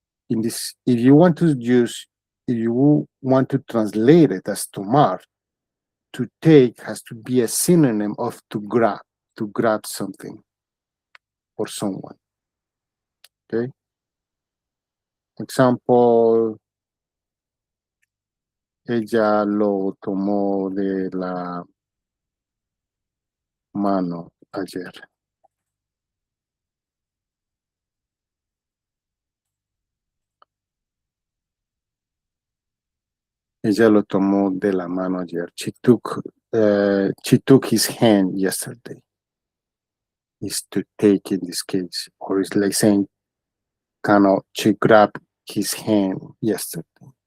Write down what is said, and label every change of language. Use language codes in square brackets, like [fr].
[en] In this, if you want to translate it as tomar, to take has to be a synonym of to grab something or someone. Okay? [es] Example, ella lo tomó de la mano ayer. Ella lo tomó de la mano ayer. [en] She took his hand yesterday. Is to take in this case, or it's like saying, she grabbed his hand yesterday.